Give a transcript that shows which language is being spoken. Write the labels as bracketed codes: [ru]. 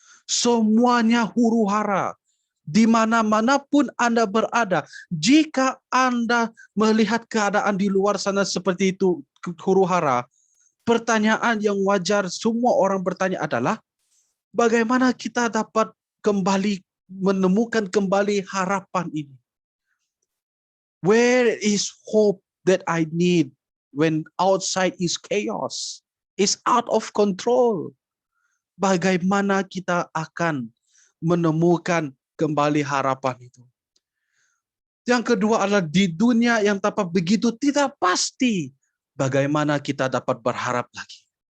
[id] Semuanya huru-hara. Di mana-mana pun Anda berada, jika Anda melihat keadaan di luar sana seperti itu, huru-hara, pertanyaan yang wajar semua orang bertanya adalah, bagaimana kita dapat kembali menemukan kembali harapan ini? [en] Where is hope that I need when outside is chaos? Is out of control. [id] Bagaimana kita akan menemukan kembali harapan itu? Yang kedua adalah di dunia yang tampak begitu tidak pasti, bagaimana kita dapat berharap lagi?